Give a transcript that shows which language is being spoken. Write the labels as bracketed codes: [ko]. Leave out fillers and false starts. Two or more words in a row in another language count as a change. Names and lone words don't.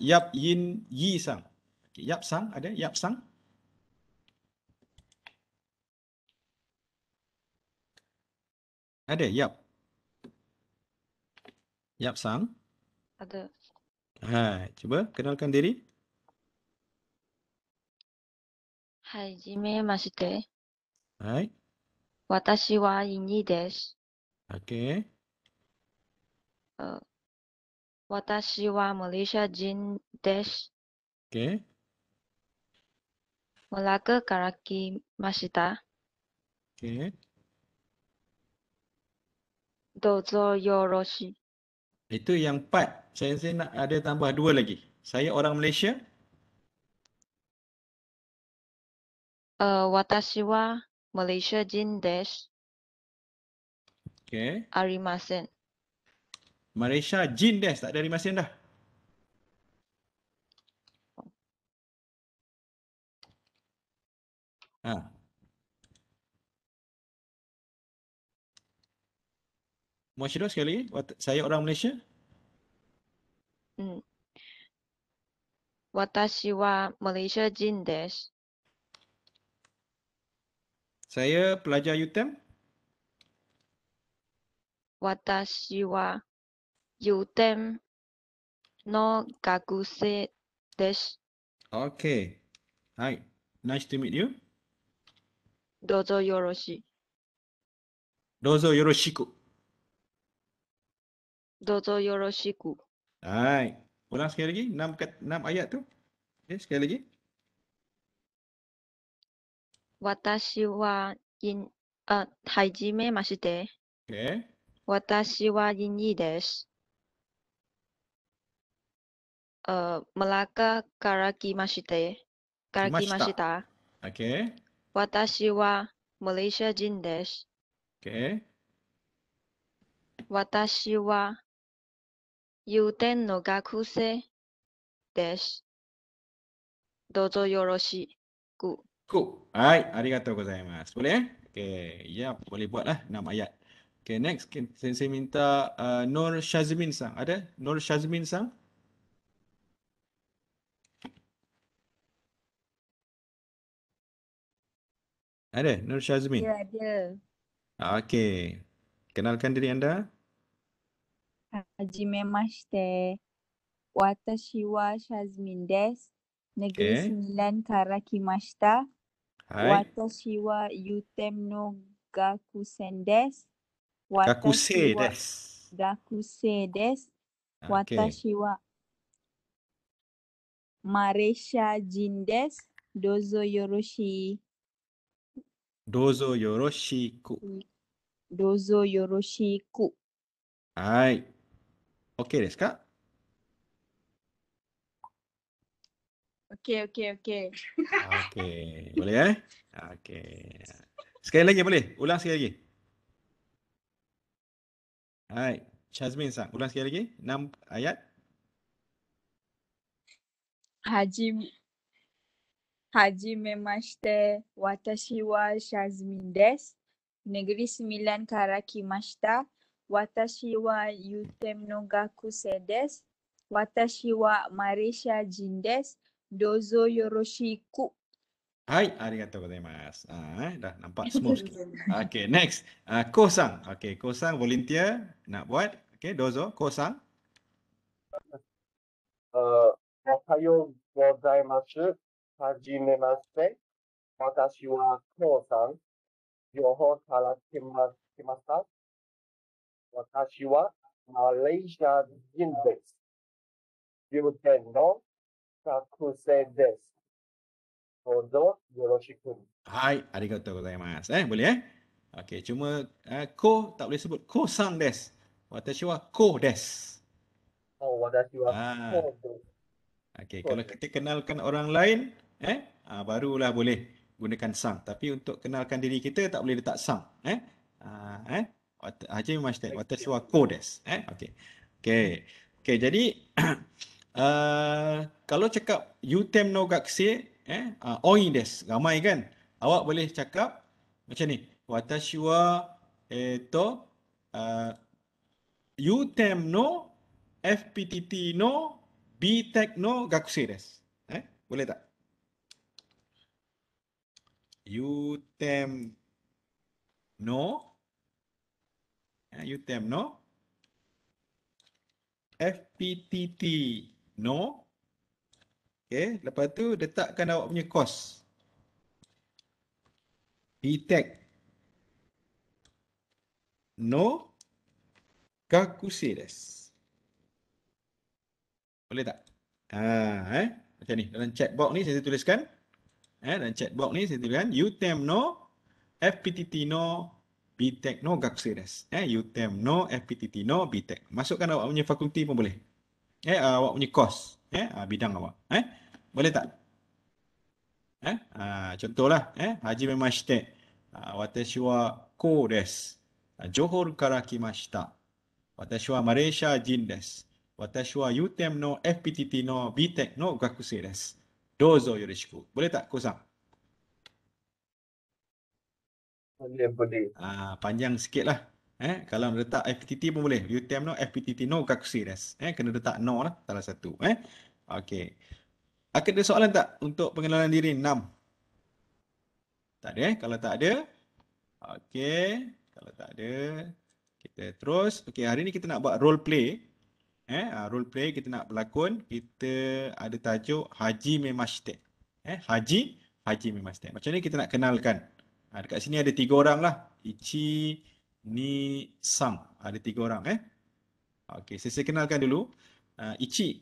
[ms] Yap Yin Yi Sang. Okay, Yap Sang ada? Yap Sang? Ada, Yap. Yap Sang. Ada. Hai, cuba kenalkan diri. [ja] はじめまして。 Hai. 私はイニです。 [ms] Okey. [ja] 私はマレーシア人です。 [ms] Okey. [ja] マラカから来ました。 [ms] Okey. [ja] どうぞよろしい。 [ms] Itu yang 4. Saya nak ada tambah 2 lagi. Saya orang Malaysia. [ja] 私はマレーシア人です。 [ms] Okey. [ja] ありません。マレーシア人です. [ms] Tak ada dari Masin dah. Ha. Masyidah sekali lagi. Saya orang Malaysia. [ja] 私はマレーシア人です。 [ms] Saya pelajar UTM. [ja] 私はUTEMの学生です。 [ms] Okey. Hai. [en] Nice to meet you. [ja] どうぞよろしい。どうぞよろしく. どうぞよろしく。 [ms] Hai. Ulang sekali lagi. 6 ayat tu. Okey, sekali lagi. [ja] 私ははじめまして。 [ms] Okey. [ja] 私はイニです。マラカから来ました。 [ms] Okey. [ja] 私はマレーシア人です。 [ms] Okey. [ja] 私はUTEMの学生です。どうぞよろしく。 [ms] Cool. Hai. [ja] ありがとうございます. [ms] Boleh eh? Okey. Ya, boleh buat lah 6 ayat. Okey, next. Saya minta Nur Shazmin Sang. Ada? Nur Shazmin Sang? Ada? Nur Shazmin? Ya, ada. Okey. Kenalkan diri anda. [ja] はじめまして。私はシャズミンです。Negeri [ms] Okey. [ja] Sembilan から来ました。 [ms] Hai. [ja] 私はUTEMの学生です。 Kakuse 私は des. 学生です。 [ms] Okey. [ja] 私はマレーシア人です。どうぞよろしどうぞよろしく. どうぞよろしく。 [ms] Hai. Okey [ja] ですか? [ms] Okey, okey, okey. Okey. Boleh eh? Okey. Sekali lagi boleh? Ulang sekali lagi. Hai. Shazmin Sang. Ulang sekali lagi. 6 ayat. [ja] はじめまして。私はシャズミンです。Negeri Sembilan から来ました。私はUTEMの学生です。私はマレーシア人です。どうぞよろしく。 [ms] Hai. [ja] ありがとうございます. [ms] Dah nampak smooth sikit. Okey, next. Ko Sang. Okey, Ko Sang volunteer nak buat. Okey, dozo. Ko Sang. [ja] おはようございます。はじめまして。私はコウさん。両方から来ました。私はマレーシア人です。UTEMの学生です。どうぞよろしく。 [ms] Hai. [ja] ありがとうございます. [ms] Boleh eh? Okey, cuma Ko tak boleh sebut. [ja] コさんです。私はコです. 私は Ah. コウです。 [ms] Okey, Ko kalau des. kita kenalkan orang lain, barulah boleh gunakan sang. Tapi untuk kenalkan diri kita tak boleh letak sang. [ja] はじめまして. 私はコです. [ms] Okey. Okey, jadi kalau cakap [ja] UTEMの学生、多いです, [ms] ramai kan? Awak boleh cakap Macam ni. [ja] Watashi wa yutem no FPTT no BTEC no gakusei desu. [ms] Boleh tak? [ja] Yutem no FPTT no. [ms] Okey, lepas tu letakkan awak punya kos. [ja] BTECの学生です. [ms] Boleh tak? Macam ni. Dalam chat box ni saya tuliskan. Dalam chat box ni saya tuliskan [ja] yutem no FPTT no BTEC no gakusei desu. Yutem no FPTT no BTEC. [ms] Masukkan awak punya fakulti pun boleh. Awak punya kos. Bidang awak. Boleh tak? Contohlah. [ja] はじめまして. 私はコです. ジョホールから来ました。私はマレーシア人です. Watashi wa yutem no FPTT no BTEC no gakusei desu. どうぞよろしく. [ms] Boleh tak, Ko-san? Boleh. Panjang sikit lah. Kalau letak FPTT pun boleh. [ja] Yutem no FPTT no gakusei desu. [ms] Kena letak no lah, salah satu. Okey. Ada soalan tak untuk pengenalan diri 6? Tak ada. Kalau tak ada, okey. Kalau tak ada, kita terus. Okey, hari ni kita nak buat role play. Role play kita nak berlakon. Kita ada tajuk [ja] はじめまして. はじめまして. [ms] Macam ni kita nak kenalkan. Dekat sini ada 3 orang lah. [ja] いち、に、さん. [ms] Ada 3 orang. Okey, saya kenalkan dulu. Ichi.